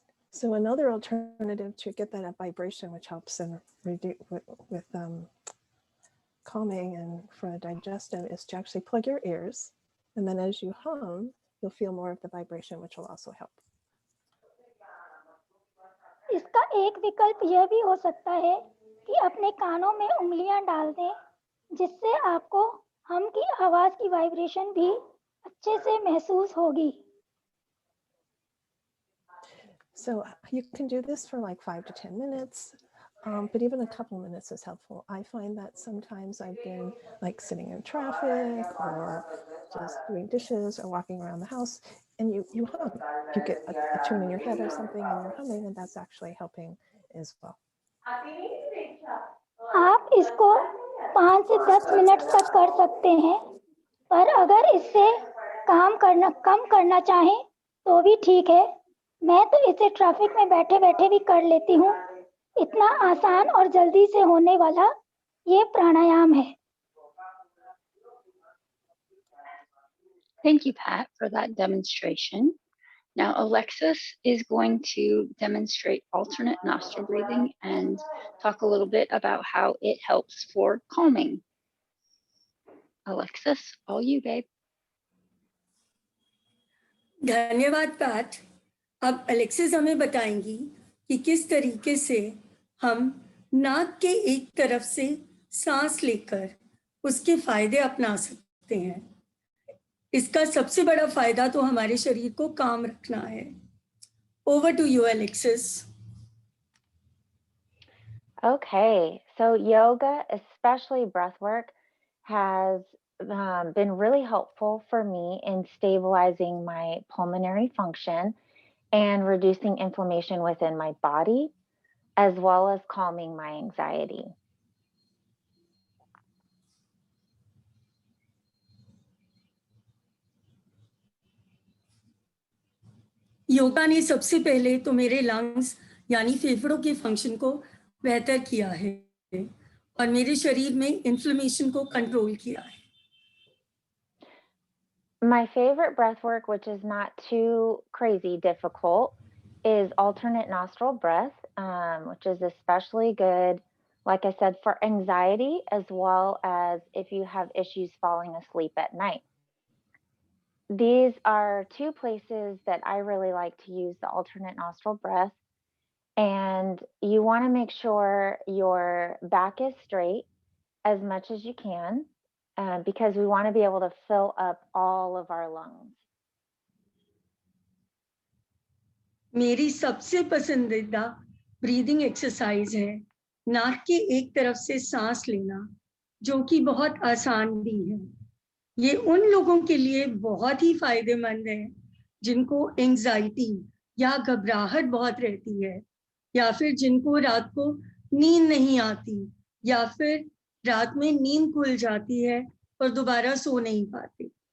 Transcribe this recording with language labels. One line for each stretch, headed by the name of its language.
English: So another alternative to get that vibration, which helps in with calming and for a digestive, is to actually plug your ears. And then as you hum, you'll feel more of the vibration, which will also help.
Hindi: इसका एक विकल्प यह भी हो सकता है कि अपने कानों में उंगलियां डाल दें, जिससे आपको हम की आवाज की वाइब्रेशन भी अच्छे से महसूस होगी.
English: So you can do this for like 5 to 10 minutes, but even a couple minutes is helpful. I find that sometimes I've been like sitting in traffic or just doing dishes or walking around the house, and you hum. You get a tune in your head or something, and you're humming, and that's actually helping as well.
Hindi: आप इसको 5 से 10 minute तक कर सकते हैं, पर अगर इससे कम करना चाहें तो भी ठीक है. मैं तो इसे ट्रैफिक में बैठे-बैठे भी कर लेती हूँ. इतना आसान और जल्दी से होने वाला ये प्राणायाम है.
English: Thank you, Pat, for that demonstration. Now, Alexis is going to demonstrate alternate nostril breathing and talk a little bit about how it helps for calming. Alexis, all you, babe.
Hindi: धन्यवाद पैट. अब Alexis हमें बताएंगी कि किस तरीके से हम नाक के एक तरफ से सांस लेकर उसके फायदे अपना सकते हैं. इसका सबसे बड़ा फायदा तो हमारे शरीर को काम रखना है.
English: Over to you, Alexis. Okay, so yoga, especially breath work, has been really helpful for me in stabilizing my pulmonary function and reducing inflammation within my body, as well as calming my anxiety.
Hindi: Yoga ने सबसे पहले तो मेरे lungs यानी फेफड़ों के function को बेहतर किया है और मेरे शरीर में इन्फ्लेमेशन को कंट्रोल किया है.
English: My favorite breath work, which is not too crazy difficult, is alternate nostril breath, which is especially good, like I said, for anxiety, as well as if you have issues falling asleep at night. These are two places that I really like to use the alternate nostril breath. And you want to make sure your back is straight as much as you can, because we want to be able to fill up all of our lungs.
Hindi: मेरी सबसे पसंदीदा breathing exercise है नाक के एक तरफ से सांस लेना, जो कि बहुत आसान भी है. ये उन लोगों के लिए बहुत ही फायदेमंद है जिनको एंजाइटी या घबराहट बहुत रहती है, या फिर जिनको रात को नींद नहीं आती, या फिर रात में नींद खुल जाती है और दोबारा सो नहीं पाते.